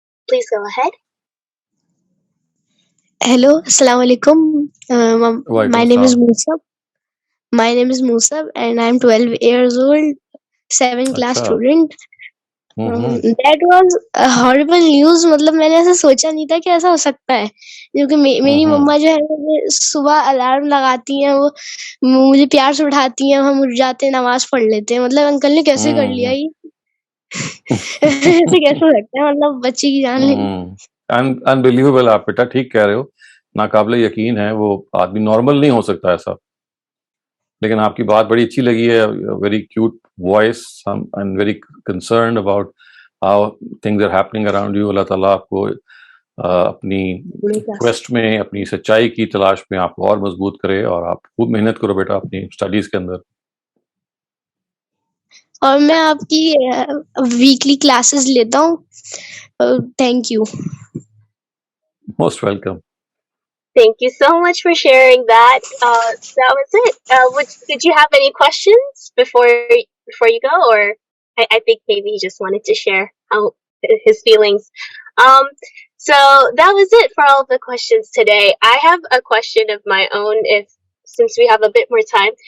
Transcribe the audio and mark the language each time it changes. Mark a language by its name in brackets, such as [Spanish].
[English] Please go ahead. Hello, assalamu alaikum. My name is Musab. My name is Musab and I'm 12 years old, 7th class student. That was a horrible news. [Urdu] مطلب میں نے ایسا سوچا نہیں تھا کہ ایسا ہو سکتا ہے, کیونکہ میری مما جو ہے صبح الارم لگاتی ہیں, وہ مجھے پیار سے اٹھاتی ہیں, ہم اٹھ جاتے ہیں, نماز پڑھ لیتے ہیں. مطلب انکل نے کیسے کر لیا یہ, ایسے کیسے ہو سکتا ہے, مطلب بچے کی جان لے. [English] Unbelievable. [Urdu] آپ بیٹا ٹھیک کہہ رہے ہو, ناقابل یقین ہے, وہ آدمی نارمل نہیں ہو سکتا ایسا. لیکن آپ کی بات بڑی اچھی لگی ہے, [English] Very cute voice and very concerned about how things are happening around you. [Urdu] اللہ تعالیٰ آپ کو اپنی کویسٹ میں, اپنی سچائی کی تلاش میں آپ کو اور مضبوط کرے, اور آپ خوب محنت کرو بیٹا اپنی اسٹڈیز کے اندر. اور میں آپ کی ویکلی کلاسز لیتا ہوں. [English] Thank you. Most welcome. Thank you so much for sharing that. That was it. Did you have any questions before you go, or? I think maybe he just wanted to share how his feelings. So that was it for all the questions today. I have a question of my own, since we have a bit more time.